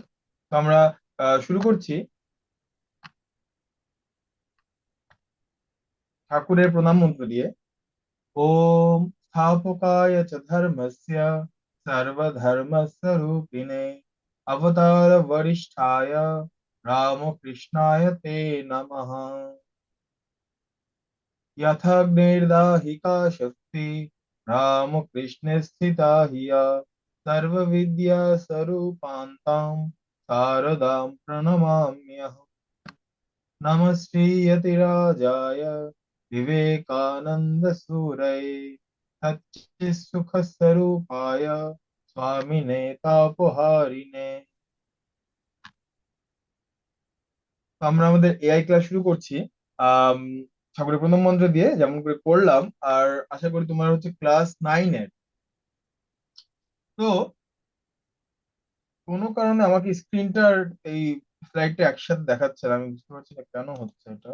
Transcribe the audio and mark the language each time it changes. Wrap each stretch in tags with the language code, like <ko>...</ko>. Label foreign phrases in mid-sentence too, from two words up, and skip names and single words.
<bn>তো আমরা শুরু করছি ঠাকুরের প্রণাম মন্ত্র দিয়ে।</bn> <sa>ওম স্থাপকায় চ ধর্মস্য সর্বধর্মস্বরূপিণে অবতার বরিষ্ঠায় রামকৃষ্ণায় তে নমঃ। यथाग्निर्दाहिका शक्ति रामकृष्णे स्थिता हिया सर्वविद्या स्वरूपान्तां शारदां प्रणमाम्यहम्। नमः श्रीयतिराजाय विवेकानन्दसूरये सच्चित्सुखस्वरूपाय स्वामिने तापहारिणे।</sa> <bn>তো আমরা আমাদের</bn> <en>AI class</en> <bn>শুরু করছি। আম, ঠাকুরের প্রণাম মন্ত্র দিয়ে যেমন করে করলাম। আর আশা করি তোমার হচ্ছে ক্লাস 9-এর। তো কোনো কারণে আমাকে স্ক্রিনটার এই স্লাইডটা একসাথে দেখাচ্ছে না, আমি বুঝতে পারছি না কেন হচ্ছে এটা।</bn>